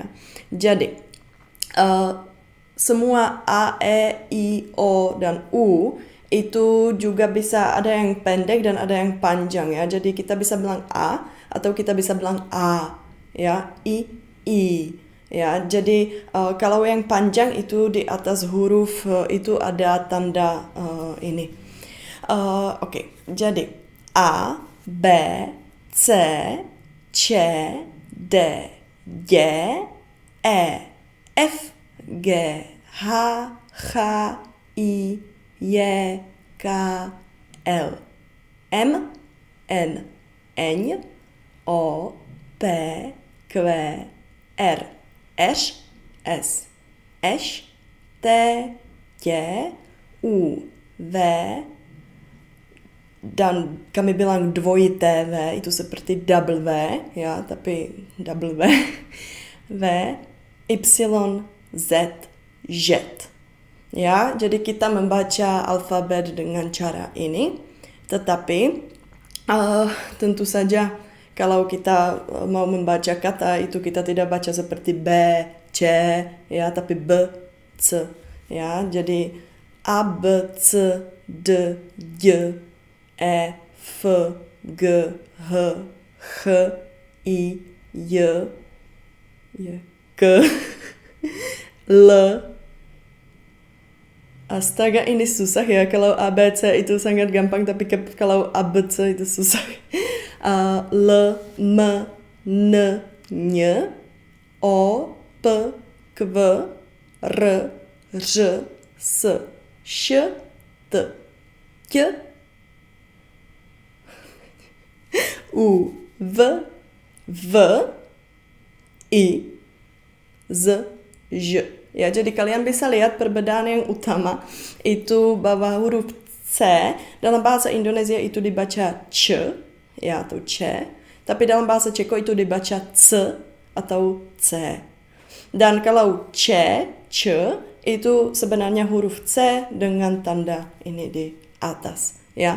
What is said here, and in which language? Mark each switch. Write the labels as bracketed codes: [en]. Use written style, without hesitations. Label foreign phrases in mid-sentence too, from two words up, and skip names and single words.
[id] Jadi semua A, E, I, O, dan U itu juga bisa ada yang pendek dan ada yang panjang ya. Jadi kita bisa bilang A atau kita bisa bilang A ya, I. Ya, jadi kalau yang panjang itu di atas huruf itu ada tanda ini. Oke, jadi A, B, C, C, D, G, E, F, G, H, H, I, J, K, L, M, N, N, O, P, Q, R, S, S, T, J, U, V, dan kami bilang [cs] dvojité V, [id] itu seperti double V, ya, tapi double V, V, Y, Z, Z. Ya, jadi kita membaca alfabet dengan cara ini, tetapi tentu saja kalau kita mau membaca kata itu kita tidak baca seperti B, C, ya, tapi B, C. Ya, jadi A, B, C, D, J, E, F, G, H, H, I, J, K, L. Astaga, ini susah ya. Kalau A, B, C itu sangat gampang, tapi kalau A, B, C itu susah. L, M, N, Ň, O, P, Q, R, Ž, S, Š, T, Q, U, V, I, Z, Ž. Ya, jadi kalian bisa lihat perbedaan yang utama itu bahwa huruf C dalam bahasa Indonesia itu dibaca C ya atau C, tapi dalam bahasa Ceko itu dibaca C atau C. Dan kalau C itu sebenarnya huruf C dengan tanda ini di atas ya.